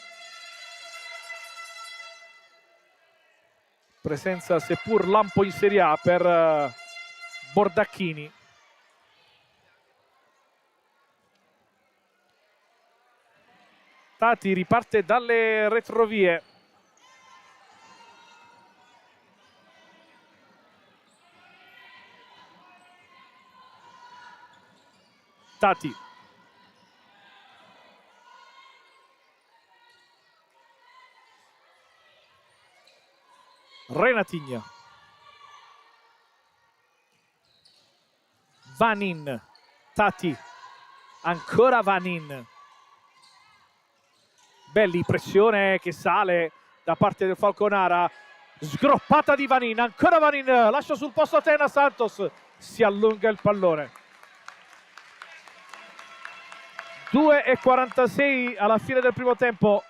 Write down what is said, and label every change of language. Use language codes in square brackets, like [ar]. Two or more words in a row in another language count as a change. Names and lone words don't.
[it] Presenza seppur lampo in Serie A per Bordacchini. Tati riparte dalle retrovie. Tati. Renatigna. Vanin. Tati. Ancora Vanin. Belli, pressione che sale da parte del Falconara. Sgroppata di Vanin. Ancora Vanin. Lascia sul posto Taina Santos. Si allunga il pallone. 2:46 alla fine del primo tempo.